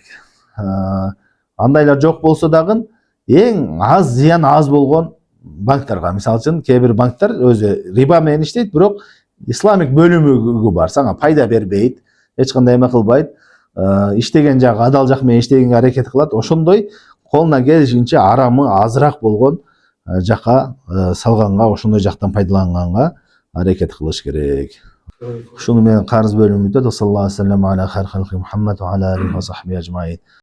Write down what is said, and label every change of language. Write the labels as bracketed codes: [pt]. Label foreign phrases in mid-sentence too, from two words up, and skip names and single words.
[ky] Андайлар жок болсо дагы эң аз зыян аз болгон банктарга, мисалы үчүн кээ бир банктар өзү риба менен иштейт, бирок исламик бөлүмү бар, сага пайда бербейт, эч кандай эме кылбайт, иштеген жагы адал жак менен иштегенге аракет кылат. Ошондой колунан келишинче арамы азыраак болгон жака салганга, ошондой жактан пайдаланганга аракет кылыш керек. Ушуну менен карыз бөлүмү бүтөт. [ar] صلى الله عليه و سلم على خير خلقه محمد و على عليه و صحبه أجمعين.